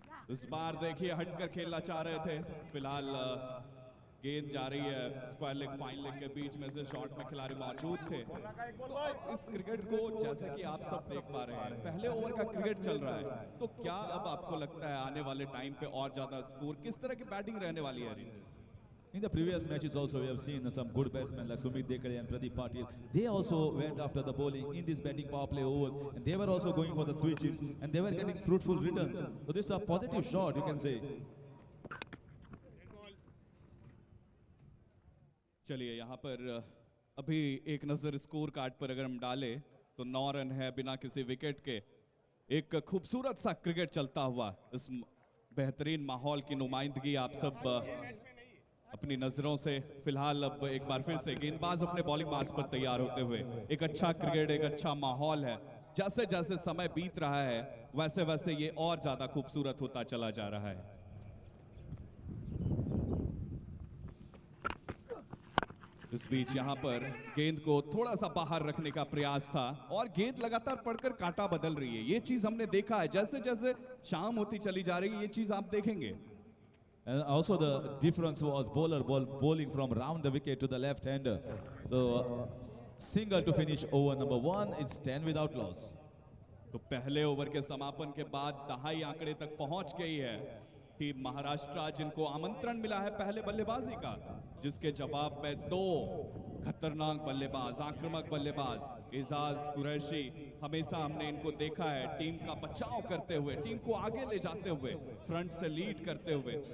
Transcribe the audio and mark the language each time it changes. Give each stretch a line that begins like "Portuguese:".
Hindi: इस बार देखिए हटकर खेलना चाह रहे थे, फिलहाल गेंद जा रही है स्क्वायर लेग फाइन लेग के बीच में से, शॉट में खिलाड़ी मौजूद थे। तो इस क्रिकेट को जैसे कि आप सब देख पा रहे हैं, पहले ओवर का क्रिकेट चल रहा है, तो क्या अब आपको लगता है आने वाले टाइम पे और ज्यादा स्कोर किस तरह की बैटिंग रहने वाली है?
English: In the previous matches also we have seen some good batsmen like Sumit Dekale and Pradeep Patil. They also went after the bowling in these batting power play overs and they were also going for the switches and they were getting fruitful returns. So this is a positive shot, you can say.
Hindi: चलिए यहाँ पर अभी एक नजर score card पर अगर हम डालें तो 9 रन है बिना किसी विकेट के। एक खूबसूरत सा क्रिकेट चलता हुआ, इस बेहतरीन माहौल की नुमाइंदगी आप सब अपनी नजरों से फिलहाल अब एक बार फिर से गेंदबाज अपने बॉलिंग मार्च पर तैयार होते हुए, एक अच्छा क्रिकेट, एक अच्छा माहौल है। जैसे जैसे समय बीत रहा है वैसे वैसे ये और ज्यादा खूबसूरत होता चला जा रहा है। इस बीच यहाँ पर गेंद को थोड़ा सा बाहर रखने का प्रयास था और गेंद लगातार पड़कर कांटा बदल रही है। ये चीज हमने देखा है, जैसे जैसे शाम होती चली जा रही है ये चीज आप देखेंगे।
English: And also the difference was bowling from round the wicket to the left hander. So single to finish over number 1 is 10 without loss.
Hindi: तो पहले ओवर के समापन के बाद दहाई आंकड़े तक पहुंच गई है टीम महाराष्ट्र, जिनको आमंत्रण मिला है पहले बल्लेबाजी का, जिसके जवाब में 2 खतरनाक बल्लेबाज, आक्रामक बल्लेबाज एजाज कुरैशी, हमेशा हमने इनको देखा है टीम का बचाव करते हुए, टीम को आगे ले जाते हुए, फ्रंट से लीड करते हुए।